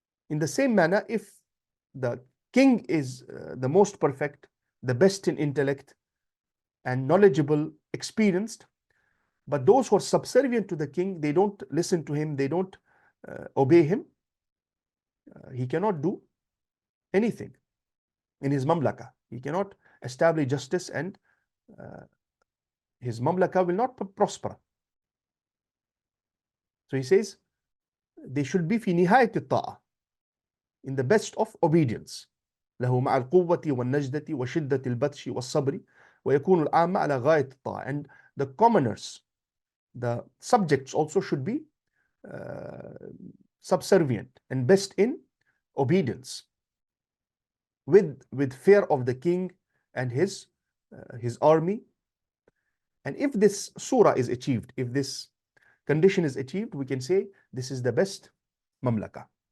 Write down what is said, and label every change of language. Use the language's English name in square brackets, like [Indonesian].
[English] In the same manner, if the king is the most perfect, the best in intellect, and knowledgeable, experienced, but those who are subservient to the king, they don't listen to him, they don't obey him, he cannot do anything in his mamlaka. He cannot establish justice, and his mamlaka will not prosper. So he says they should be [Arabic] في نهاية الطاعة, [English] in the best of obedience. [Arabic] له مع القوة والنجدة وشدة البطش والصبر ويكون العامة على غاية الطاعة. [English] And the commoners, the subjects, also should be subservient and best in obedience, with fear of the king and his army. And if this surah is achieved, if this condition is achieved, we can say this is the best mamlaka.